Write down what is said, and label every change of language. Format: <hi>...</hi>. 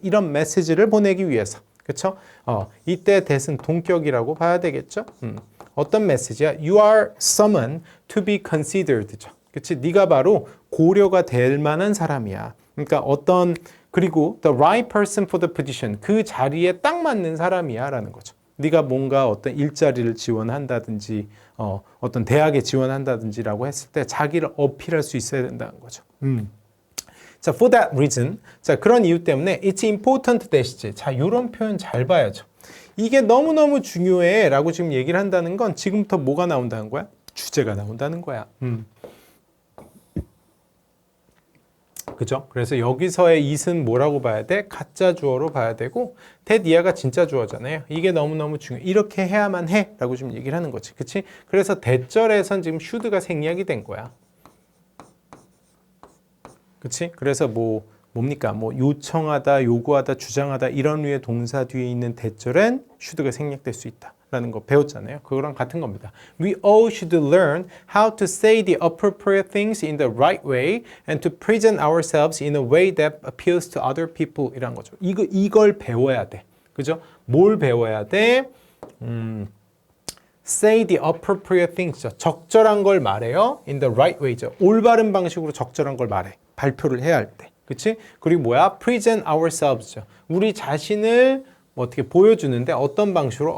<ko>이런 메시지를 보내기 위해서. 그쵸? 이때 대신 동격이라고 봐야 되겠죠? 어떤 메시지야?</ko> <en>You are someone to be considered죠.</en> <ko>그치? 네가 바로 고려가 될 만한 사람이야. 그러니까 그리고</ko> <en>the right person for the position.</en> <ko>그 자리에 딱 맞는 사람이야 라는 거죠. 네가 뭔가 어떤 일자리를 지원한다든지 어떤 대학에 지원한다든지라고 했을 때 자기를 어필할 수 있어야 된다는 거죠.</ko> <en>자, for that reason. 자,</en> <ko>그런 이유 때문에</ko> <en>it's important that.</en> <ko>자, 이런 표현 잘 봐야죠. 이게 너무너무 중요해 라고 지금 얘기를 한다는 건 지금부터 뭐가 나온다는 거야? 주제가 나온다는 거야. 그죠? 그래서 여기서의 it은 뭐라고 봐야 돼? 가짜 주어로 봐야 되고 that 이하가 진짜 주어잖아요. 이게 너무너무 중요해. 이렇게 해야만 해 라고 지금 얘기를 하는 거지. 그치? 그래서 대절에선 지금 should가 생략이 된 거야. 그치? 그래서 뭡니까? 요청하다, 요구하다, 주장하다 이런 류의 동사 뒤에 있는 대절엔 should가 생략될 수 있다 라는 거 배웠잖아요. 그거랑 같은 겁니다.</ko> <en>We all should learn how to say the appropriate things in the right way and to present ourselves in a way that appeals to other people 이란 거죠.</en> <ko>이걸 배워야 돼. 그죠? 뭘 배워야 돼?</ko> <en>Say the appropriate things.</en> <ko>적절한 걸 말해요.</ko> <en>In the right way</en> <ko>죠. 올바른 방식으로 적절한 걸 말해. 발표를 해야 할 때. 그치? 그리고 뭐야?</ko> <en>Present ourselves</en> <ko>죠. 우리 자신을 어떻게 보여주는데 어떤 방식으로?</ko>